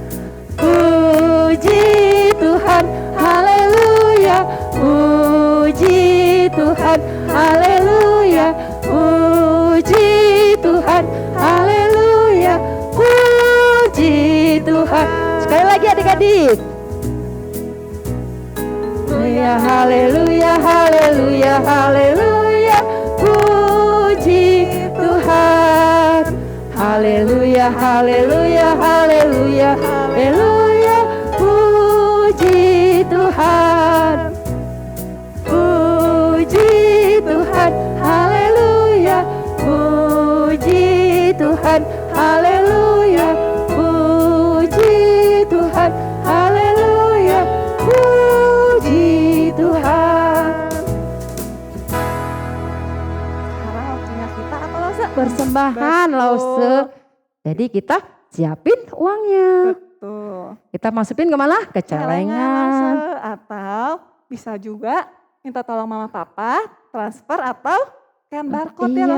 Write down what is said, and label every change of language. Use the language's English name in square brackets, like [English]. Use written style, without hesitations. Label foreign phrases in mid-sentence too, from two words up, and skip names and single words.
[Indonesian] Puji Tuhan, haleluya, puji Tuhan, haleluya, puji Tuhan, haleluya, puji Tuhan. Sekali lagi adik-adik. Haleluya, haleluya, haleluya, puji Tuhan. Haleluya, haleluya, haleluya, haleluya, puji Tuhan. Puji Tuhan, haleluya, puji Tuhan, haleluya, puji Tuhan, haleluya, puji Tuhan. Sekarang waktunya kita apa Lause? Persembahan Betul. Lause. Jadi kita siapin uangnya. Betul. Kita masukin kemana? Ke celengan. Lause. Atau bisa juga minta tolong mama papa transfer atau [English] scan barcode [Indonesian] ya